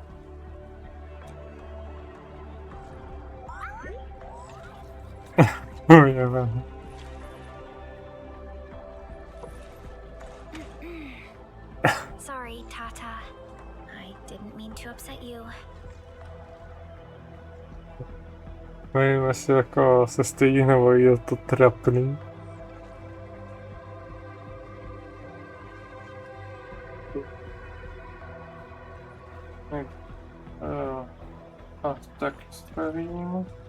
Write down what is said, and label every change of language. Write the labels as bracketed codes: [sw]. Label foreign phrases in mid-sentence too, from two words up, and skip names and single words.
[en] Oh yeah, man. Sorry, Tata. I didn't mean to upset you. [cs] Nevím, jestli jako se stejně nebo je to trapný. A tak stavím.